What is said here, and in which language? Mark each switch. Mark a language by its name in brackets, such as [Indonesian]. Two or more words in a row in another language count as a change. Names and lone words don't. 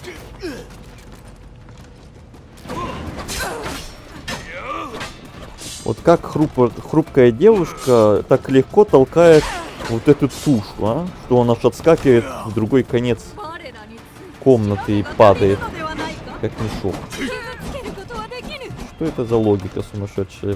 [Russian] Вот как хрупкая девушка так легко толкает вот эту тушу, а? Что она аж отскакивает в другой конец комнаты и падает, [Japanese] のではないか [Russian] как мешок. [Japanese] 傷つけることはできぬ [Russian] Что это за логика сумасшедшая?